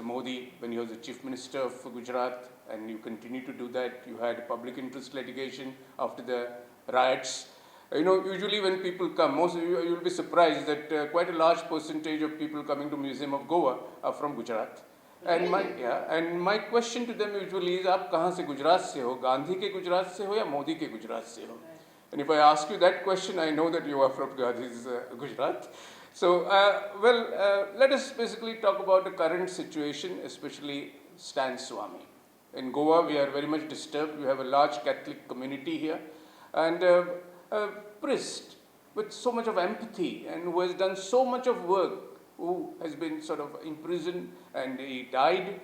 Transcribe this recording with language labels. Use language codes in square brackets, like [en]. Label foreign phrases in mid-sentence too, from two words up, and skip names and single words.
[en] Modi when he was the Chief Minister of Gujarat, and you continue to do that. You had public interest litigation after the riots. You know, usually when people come, you'll be surprised that quite a large percentage of people coming to Museum of Goa are from Gujarat. And my question to them usually is, [hi] "आप कहाँ से गुजरात से हो? गांधी के गुजरात से हो या मोदी के गुजरात से हो?" [en] And if I ask you that question, I know that you are from Gandhi's Gujarat. So, let us basically talk about the current situation, especially Stan Swami. In Goa, we are very much disturbed. We have a large Catholic community here. And a priest with so much of empathy and who has done so much of work, who has been sort of imprisoned and he died.